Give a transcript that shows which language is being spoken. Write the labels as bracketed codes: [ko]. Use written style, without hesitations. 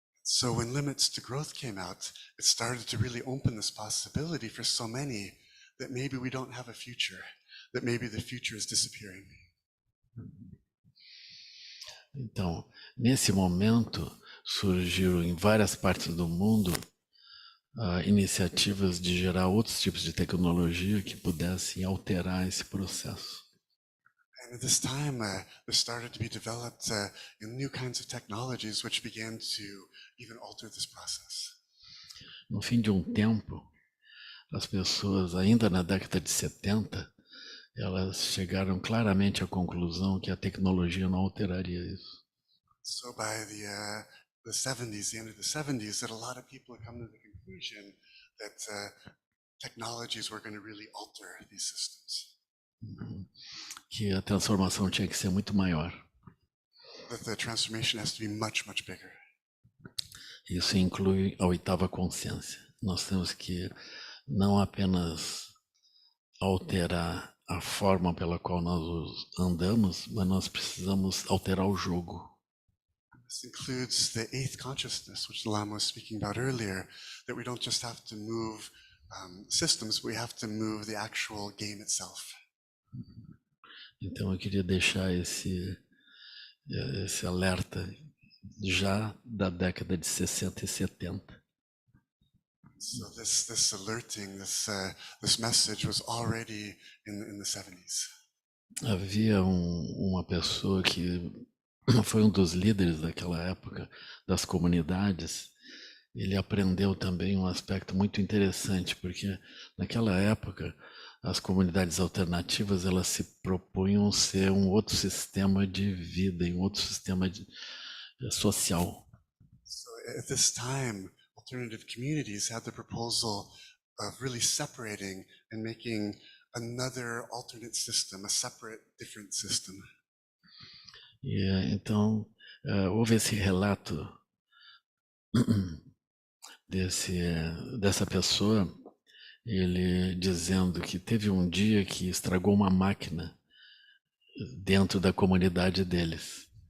[en] So when Limits to Growth came out, it started to really open this possibility for so many that maybe we don't have a future, that maybe the future is disappearing. [pt] Então, nesse momento, surgiram em várias partes do mundo iniciativas de gerar outros tipos de tecnologia que pudessem alterar esse processo. [en] And at this time, there started to be developed new kinds of technologies which began to even alter this process. [pt] No fim de um tempo, as pessoas, ainda na década de 70, elas chegaram claramente à conclusão que a tecnologia não alteraria isso. [en] So by the 70s, the end of the 70s, that a lot of people had come to the conclusion that technologies were going to really alter these systems. [pt] Que a transformação tinha que ser muito maior. [en] That the transformation has to be much, much bigger. [pt] Isso inclui a oitava consciência. Nós temos que não apenas alterar a forma pela qual nós andamos, mas nós precisamos alterar o jogo. [en] This includes the eighth consciousness, which the Lama was speaking about earlier, that we don't just have to move systems, we have to move the actual game itself. [pt] Então eu queria deixar esse alerta já da década de 60 e 70. [en] So this alerting, this message was already in the 70s. [pt] Havia uma pessoa que foi um dos líderes daquela época das comunidades. Ele aprendeu também um aspecto muito interessante, porque naquela época as comunidades alternativas elas se propunham ser um outro sistema de vida, um outro sistema social. [en] So at this time, alternative communities had the proposal of really separating and making another alternate system, a separate, different system. [pt] E então houve esse relato dessa pessoa ele dizendo que teve um dia que estragou uma máquina dentro da comunidade deles.